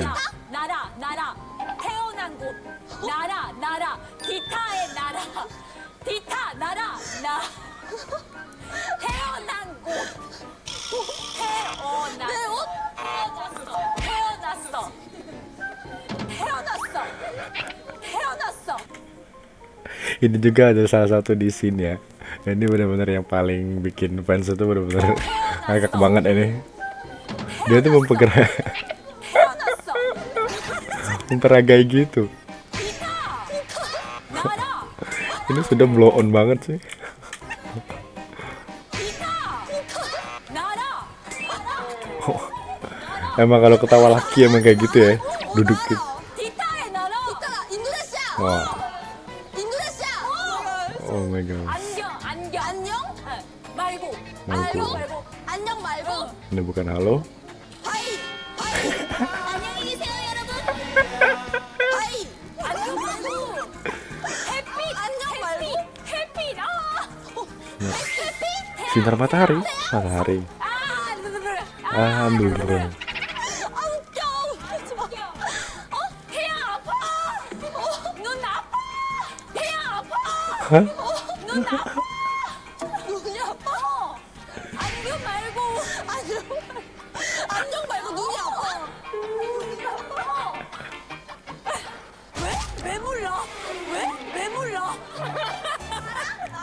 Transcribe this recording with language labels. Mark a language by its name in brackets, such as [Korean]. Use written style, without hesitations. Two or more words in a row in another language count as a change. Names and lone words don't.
[Korean] 나라. 태어난 곳. 나라. 디타의 나라. 디타 나라. 태어난 곳. 태어났어. [Indonesian] Ini juga ada salah satu di sini ya. Ini benar-benar yang paling bikin fans itu benar-benar ngakak banget ini. Dia tuh memperagai gitu. Ini sudah [English] blow on [Indonesian] banget sih. Emang kalau ketawa laki emang kayak gitu ya, duduk gitu. Wah. [English] Oh my god. [Indonesian] Ini bukan halo. Sinar matahari. Alhamdulillah. Hah? [Korean] 눈이 아파. 안경 말고 눈이 아파. 왜 몰라?